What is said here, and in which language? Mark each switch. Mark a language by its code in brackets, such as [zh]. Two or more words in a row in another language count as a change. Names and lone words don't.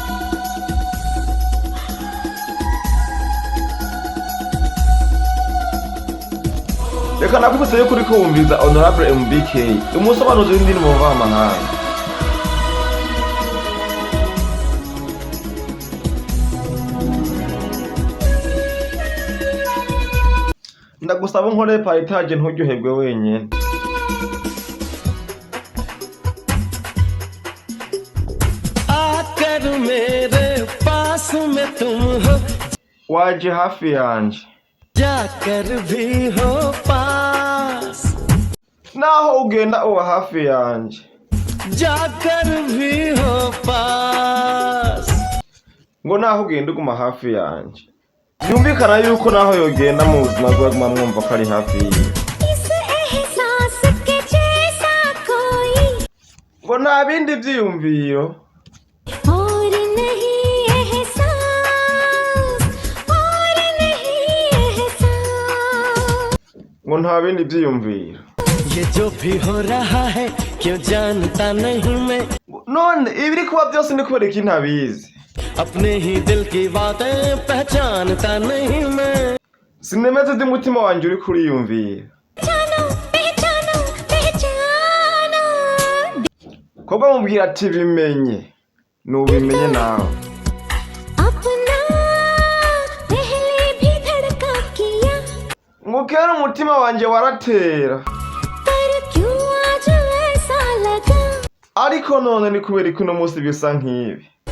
[rn] Reka nakubise yuko uriko wumviza Honorable MBK umusobanuzi w'indirimbo mvamahanga. Ndagusaba nkore partage ntujyoherwe wenyine. [hi] आकर मेरे पास में तुम हो [rn] Waje hafi yanje [hi] जाकर भी हो पास [rn] naho ugenda uba hafi yanje [hi] जाकर भी हो पास [rn] ngo naho ugenda uguma hafi yanje. Byumvikana yuko naho yogenda mu buzima bwe aguma mwumva ko ari hafi yiwe. Ngo nta bindi byiyumviro ngo nta bindi byiyumviro. [hi] ये जो भी हो रहा है क्यों जानता नहीं मैं [rn] None ibiri kuba byose ni kubera iki ntabizi? [hi] अपने ही दिल की बातें पहचानता नहीं मैं [rn] Sinemeze ndi mutima wanje uri kuriyumvira. Kobwa mubwira ati bimenye nubimenye nawe. Ngo kera umutima wanje waratera ariko none ni kubera iki uno munsi bisa nk'ibi.